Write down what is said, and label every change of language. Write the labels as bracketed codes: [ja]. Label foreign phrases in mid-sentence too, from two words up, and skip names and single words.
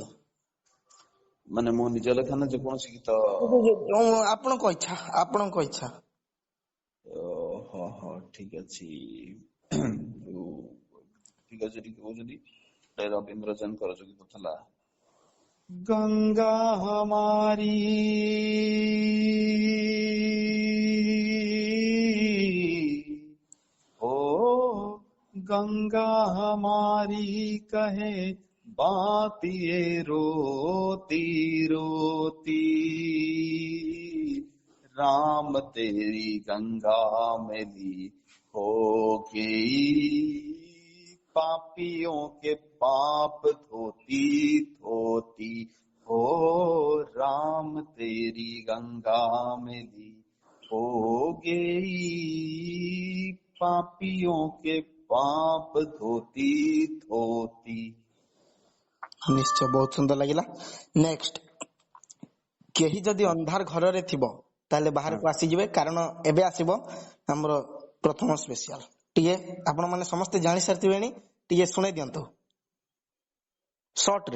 [or] ମାନେ ମୋ ନିଜ ଲେଖା ନା ଯେକୌଣସି ଗୀତ? ଆପଣଙ୍କ ଇଚ୍ଛା। ହଁ ଠିକ ଅଛି। ଠିକ ଅଛି, ଟିକେ କହୁଛନ୍ତି ରବୀନ୍ଦ୍ର ଜୈନଙ୍କର ଯୋଉ ଗୀତ ଥିଲା, [hi] गंगा हमारी ओ गंगा हमारी कहे बात ये रोती रोती, राम तेरी गंगा मैली हो गई, पापियों के पाप धोती धोती, ओ राम तेरी गंगा मैली हो गई, पापियों के पाप धोती धोती। [or] ନିଶ୍ଚୟ, ବହୁତ ସୁନ୍ଦର ଲାଗିଲା। ନେକ୍ସଟ, କେହି ଯଦି ଅନ୍ଧାର ଘରରେ ଥିବ ତାହେଲେ ବାହାରକୁ ଆସିଯିବେ, କାରଣ ଏବେ ଆସିବ ଆମର ପ୍ରଥମ ସ୍ପେସିଆଲ। ଟିକେ ଆପଣ ମାନେ ସମସ୍ତେ ଜାଣି ସାରିଥିବେଣି, ଟିକେ ଶୁଣେଇ ଦିଅନ୍ତୁ ସର୍ଟ ରେ।